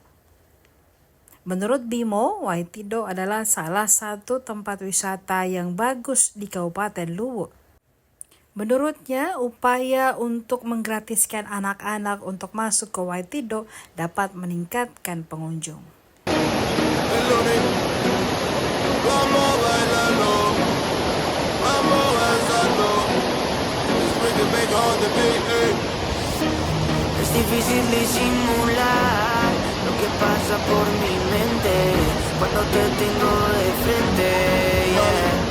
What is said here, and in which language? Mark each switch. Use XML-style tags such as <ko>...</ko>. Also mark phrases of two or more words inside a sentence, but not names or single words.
<id>Menurut Bimo, Waitido adalah salah satu tempat wisata yang bagus di Kabupaten Luwu. Menurutnya, upaya untuk menggratiskan anak-anak untuk masuk ke Waitido dapat meningkatkan pengunjung.</id> <es>Es difícil disimular lo que pasa por mi mente cuando te tengo de frente, yeah.</es>